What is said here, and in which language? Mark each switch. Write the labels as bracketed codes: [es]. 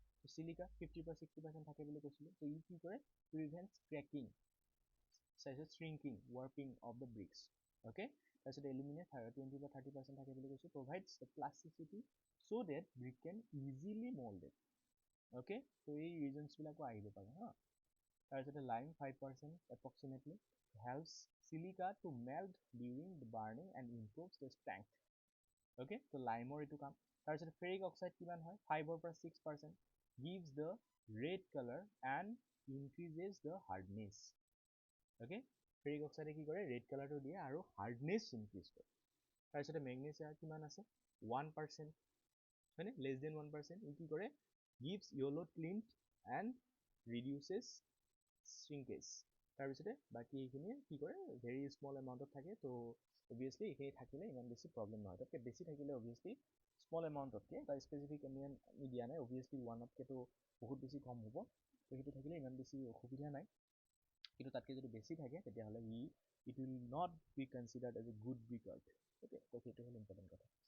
[as] তো চিলিকা 50 পৰা 60% থাকে বুলি কৈছিলোঁ, তো ই কি কৰে [en] prevents cracking, [as] তাৰপিছত [en] shrinking, warping of the bricks, okay? [as] তাৰপিছত এলুমিনিয়াম 20 পৰা 30% থাকে বুলি কৈছোঁ, [en] provides the plasticity so that brick can easily molded, okay? [as] তো এই ৰিজনছবিলাকো আহিব পাৰে হা। তাৰপিছতে লাইম [en] 5% approximately helps silica to melt during the burning and improves the strength, okay? [as] তো লাইমৰ এইটো কাম। তাৰপিছতে ফেৰিক অক্সাইড কিমান হয় [en] 5 পৰা 6%, gives the red color and increases the hardness, okay? [as] Ferric অক্সাইডে কি কৰে ৰেড কালাৰটো দিয়ে আৰু হাৰ্ডনেছ ইনক্ৰিজ কৰে। তাৰপিছতে মেগনেছিয়া কিমান আছে 1%, হয়নে লেছ দেন 1%, ই কি কৰে [en] gives yellow tint and reduces shrinkage। [as] তাৰপিছতে বাকী এইখিনি কি কৰে ভেৰি স্মল এমাউণ্টত থাকে, তো অবভিয়াছলি এইখিনি থাকিলে ইমান বেছি প্ৰব্লেম নহয়, তাতকৈ বেছি থাকিলে অবভিয়াছলি স্মল এমাউণ্টতকৈ বা স্পেচিফিক আমি দিয়া নাই, অবভিয়াছলি 1তকৈতো বহুত বেছি কম হ'ব, তো সেইটো থাকিলে ইমান বেছি অসুবিধা নাই, কিন্তু তাতকৈ যদি বেছি থাকে তেতিয়াহ'লে [en] it will not be considered as a good brick earth, [as] okay? তো সেইটো হ'ল ইম্পৰ্টেণ্ট কথা।